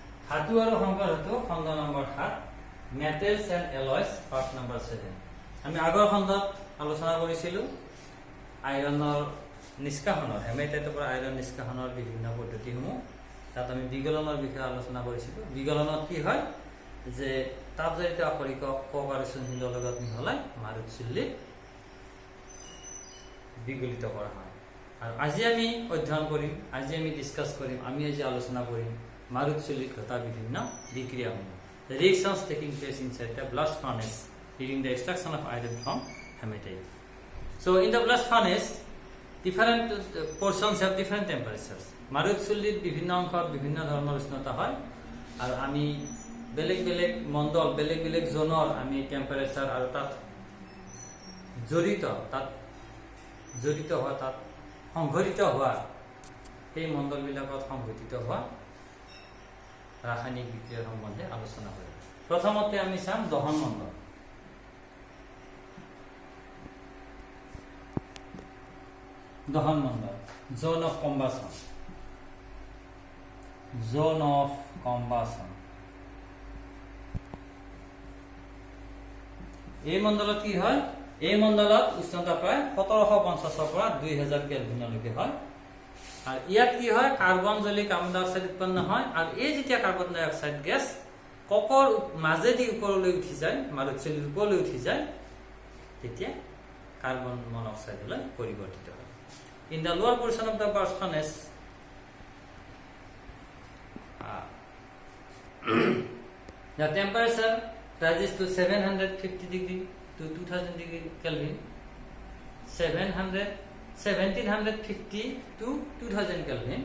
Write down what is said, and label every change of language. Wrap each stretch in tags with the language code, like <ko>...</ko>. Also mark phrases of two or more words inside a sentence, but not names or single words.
<as>ধাতু আৰু সংকৰ ধাতু খণ্ড নম্বৰ 7</as> <en>metals and alloys part number</en> <as>7 আমি আগৰ খণ্ডত আলোচনা কৰিছিলো আইৰণৰ নিষ্কাশনৰ হেমাটাইটৰ পৰা আইৰণ নিষ্কাশনৰ বিভিন্ন পদ্ধতিসমূহ তাত আমি বিগলনৰ বিষয়ে আলোচনা কৰিছিলো বিগলনত কি হয় যে তাপজালিত আকৰিক কক আৰু চুনশিলৰ লগত মিহলাই মাৰুত চুল্লিত বিগলিত কৰা হয় আৰু আজি আমি অধ্যয়ন কৰিম আজি আমি ডিসকাস কৰিম আমি আজি আলোচনা কৰিম মাৰুত চুল্লিত ঘটা বিভিন্ন বিক্ৰিয়াসমূহ</as> <en>the reactions taking place inside the blast furnace during the extraction of iron from hematite. So in the blast furnace different portions have different temperatures.</en> <as>মাৰুত চুল্লিত বিভিন্ন অংশত বিভিন্ন ধৰণৰ উষ্ণতা হয় আৰু আমি বেলেগ বেলেগ মণ্ডল বেলেগ বেলেগ জোনৰ আমি টেম্পারেচার আৰু তাত জড়িত হোৱা তাত সংঘটিত হোৱা এই মণ্ডলবিলাকত সংঘটিত হোৱা ৰাসায়নিক বিক্ৰিয়াৰ সম্বন্ধে আলোচনা কৰিম প্ৰথমতে আমি চাম দহন মণ্ডল</as> <en>zone of combustion</en> <as>এই মণ্ডলত কি হয় এই মণ্ডলত উষ্ণতা প্ৰায় 1750 পৰা 2000 কেলভিনলৈকে হয় আর ইয়াত কি হয় কার্বন জ্বলি কার্বন ডাই অক্সাইড উৎপন্ন হয় আর এই যেতিয়া কার্বন ডাই অক্সাইড গ্যাস ককৰ মাজেদি ওপৰলৈ উঠি যায় মাৰুত চুল্লিৰ ওপৰলৈ উঠি যায় তেতিয়া কার্বন মনোক্সাইডলৈ পৰিৱৰ্তিত হয়</as> <en>in the lower portion of the blast furnace the temperature rises to 750 degree to 2000 degree Kelvin 1750 to 2000 Kelvin</en>